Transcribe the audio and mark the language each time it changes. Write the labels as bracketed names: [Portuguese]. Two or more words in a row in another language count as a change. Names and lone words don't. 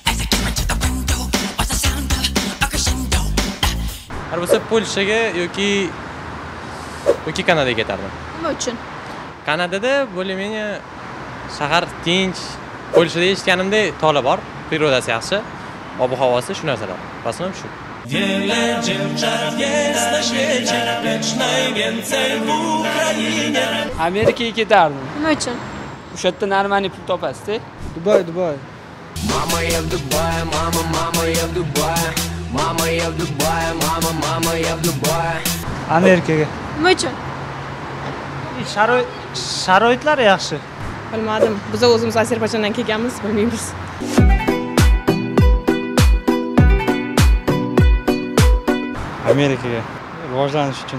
[Uzbek] Har bo'lsa Polshaga yoki Kanadaga ketardim. Nima uchun? Kanadada bo'lmenya shahar tinch, Polshada eshitganimdek tog'lar bor, prirodasi yaxshi, ob-havosi shu narsalar. Rasman shu. [Polish] Wiele dziewczat jest na świecie, lecz najwięcej w Ukrainie. [Uzbek] Amerikaga ketardim. Nima uchun? O'sha yerda normalniy pul topasiz-da. Dubai. [Russian] Мама я в Дубае, мама я в Дубае. Мама я в Дубае, мама я в Дубае. [Uzbek] Amerikaga. Nima uchun? Sharoitlar yaxshi. Bilmadim. Biz o'zimiz Ozarbayjondan kelganmiz, bilmaymiz. Amerikaga rivojlanish uchun.